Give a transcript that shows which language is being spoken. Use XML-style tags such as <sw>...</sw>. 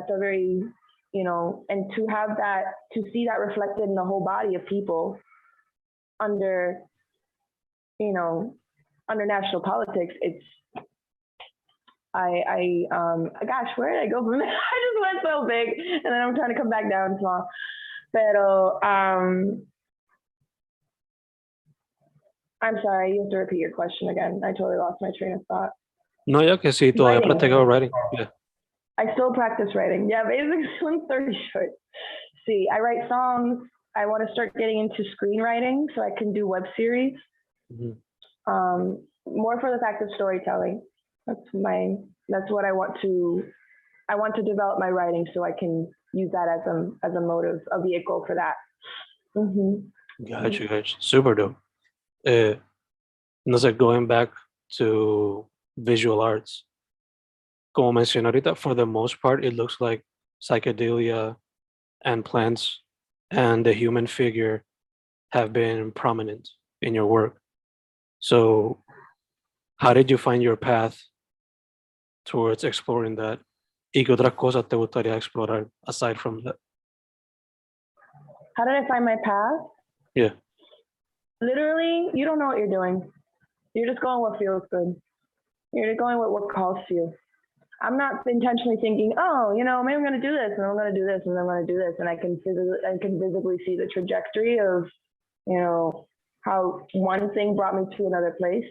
<en>That's a very, and to have that, to see that reflected in the whole body of people under national politics, it's, gosh, where did I go from there? I just went so big and then I'm trying to come back down small. Pero, I'm sorry, you have to repeat your question again. I totally lost my train of thought.</en> <es>No, ya que sí, todavía practicaba writing.</es> <en>Yeah. I still practice writing. Yeah, basically, long story short. See, I write songs. I want to start getting into screenwriting so I can do web series. More for the fact of storytelling. That's what I want to develop my writing so I can use that as a motive, a vehicle for that. Gotcha. Super dope.</en> <es>No sé,</es> <en>going back to visual arts,</en> <es>como mencioné ahorita,</es> <en>for the most part, it looks like psychedelia and plants and the human figure have been prominent in your work. So how did you find your path towards exploring that?</en> <es>¿Y qué otras cosas te gustaría explorar</es> <en>aside from that? How did I find my path? Yeah. Literally, you don't know what you're doing. You're just going what feels good. You're just going with what calls to you. I'm not intentionally thinking, oh, maybe I'm going to do this, and I'm going to do this, and I'm going to do this, and I can visibly see the trajectory of, how one thing brought me to another place.</en>